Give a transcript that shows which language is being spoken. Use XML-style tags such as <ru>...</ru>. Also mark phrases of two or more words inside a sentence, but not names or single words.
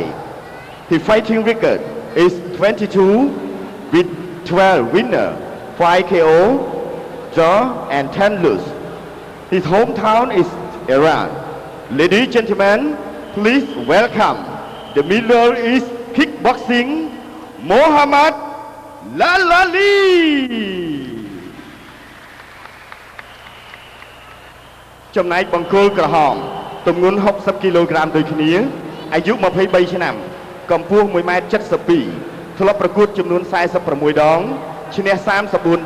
<en>His fighting record is 22 with 12 winner, 5 KO, draw and 10 lose. His hometown is Iran. Ladies and gentlemen, please welcome the Middle East Kickboxing Mohammad Lalali.</en> <km>ចំណែកបង្គោលក្រហមទម្ងន់60គីឡូក្រាមដូចគ្នាអាយុ23ឆ្នាំកម្ពស់ 1m72 ធ្លាប់ប្រកួតចំនួន46ដងឈ្នះ34ដ</km>